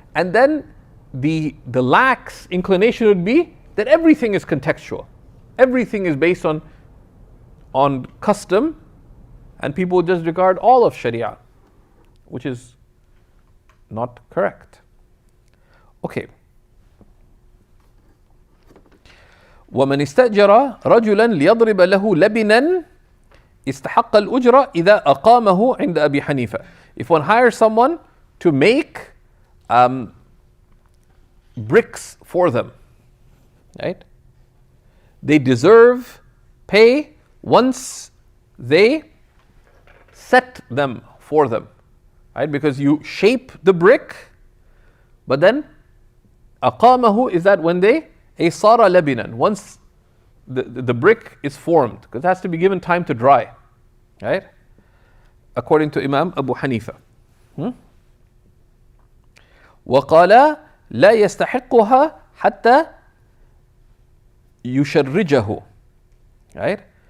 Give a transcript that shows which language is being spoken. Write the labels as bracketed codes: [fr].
[en] And then the lax inclination would be that everything is contextual. Everything is based on custom, and people would just regard all of Sharia, which is not correct. Okay. [ar] ومن استأجر رجلا ليضرب له لبنا استحق الأجرة إذا أقامه عند أبي حنيفة. [en] If one hires someone to make bricks for them, right? They deserve pay once they set them for them, right? Because you shape the brick, but then أقامه is that when they [ar] صار لبنا, [en] once the brick is formed, because it has to be given time to dry, right? According to Imam Abu Hanifa. [ar] وقال لا يستحقها حتى يشرجه, [en] right?